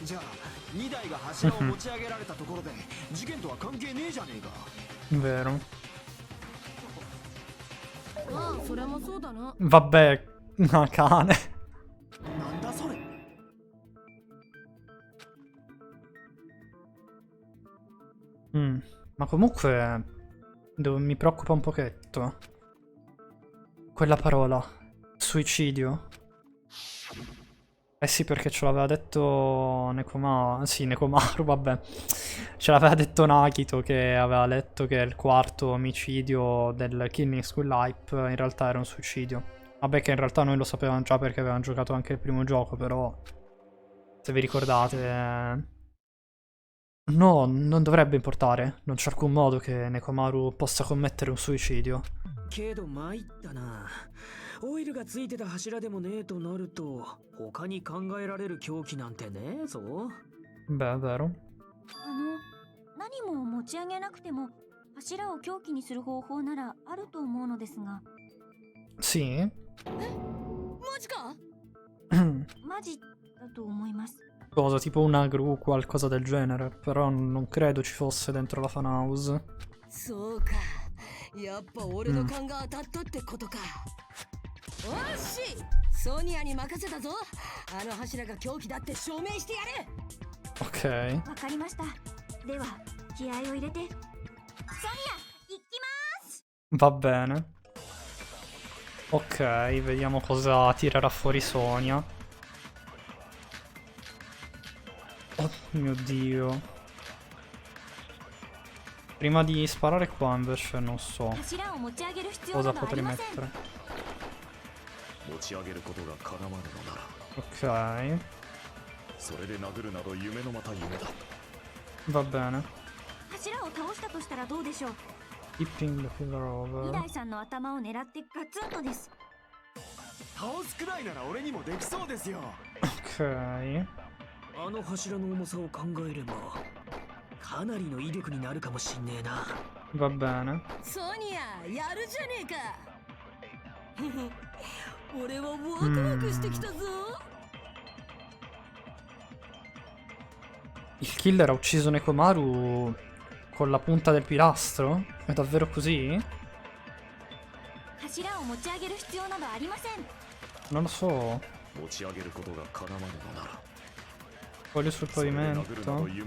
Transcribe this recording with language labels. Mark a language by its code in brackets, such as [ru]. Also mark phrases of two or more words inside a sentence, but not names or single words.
[ja] じゃあ2台が柱を持ち上げられたところで事件とは関係ねえじゃねえか。 [it] Vero. [ja] まあそれもそうだな。 [it] Vabbè, una cane. [ja] なんだそれ。 [it] Ma comunque mi preoccupa un pochetto quella parola, suicidio. Eh sì, perché ce l'aveva detto Nekomaru, vabbè. Ce l'aveva detto Nagito, che aveva letto che il quarto omicidio del Killing School Hype in realtà era un suicidio. Vabbè, che in realtà noi lo sapevamo già perché avevamo giocato anche il primo gioco, però se vi ricordate... No, non dovrebbe importare. Non c'è alcun modo che Nekomaru possa commettere un suicidio. [ja] けど参ったな。オイルがついてた柱でもねえとなると、他に考えられる凶器なんてねえぞ。 [it] Beh, è vero. [ja] 何も持ち上げなくても柱を凶器にする方法ならあると思うのですが。 [it] Sì? [ja] マジか。マジだと思います。 [it] Cosa, tipo una gru, qualcosa del genere. Però non credo ci fosse dentro la fan house. [ja] そうか。やっぱ俺の勘が当たったってことか。おっし、ソニアに任せたぞ。あの柱が凶器だって証明してやる。 [it] Ok. [ja] わかりました。では気合を入れてソニア行きます。 [it] Va bene. Ok, vediamo cosa tirerà fuori Sonia. Oh mio Dio. Prima di sparare qua invece non so cosa potrei mettere. Ok. Va bene. [en] Tipping the pillar over. [ja] 2台さんの頭を狙ってガツンとです。倒すくらいなら俺にもできそうですよ。 [it] Ok. [ja] あの柱の重さを考えればかなりの威力になるかもしんねえな。 [it] Va bene. [ja] ソニア、やるじゃねえか。俺はワクワクしてきたぞ。 [it] Il killer ha ucciso Nekomaru con la punta del pilastro? È davvero così? Non lo so. Voglio sul pavimento.